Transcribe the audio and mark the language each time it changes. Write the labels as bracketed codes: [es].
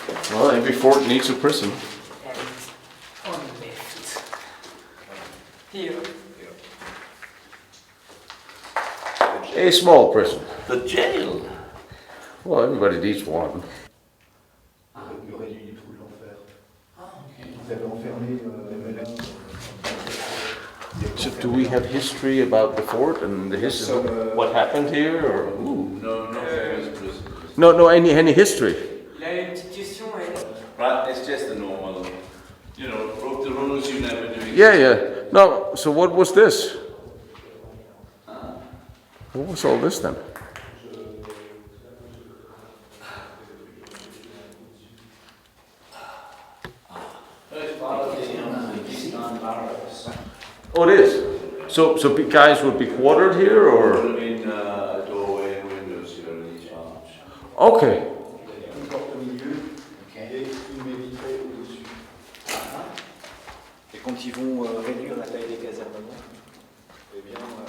[en] Well, every fort needs a prison. And on left. Here. A small prison. The jail. Well, everybody needs one. [fr] Il aurait dû tout l'enfer. Ils avaient enfermé les malades. [en] So do we have history about the fort and the history of what happened here? Or No famous prison. no, any history? [fr] Il a une petite question, elle. [en] Right, it's just the normal, broke the rules, you never do it. Yeah. No, so what was this? What was all this then? Barracks. Oh, it is. So guys would be quartered here, or? Would have been a doorway and windows here in each arch. Okay. [fr] Une porte au milieu et une baie vitrée au-dessus. Et quand ils vont réduire la taille des casernements, eh bien...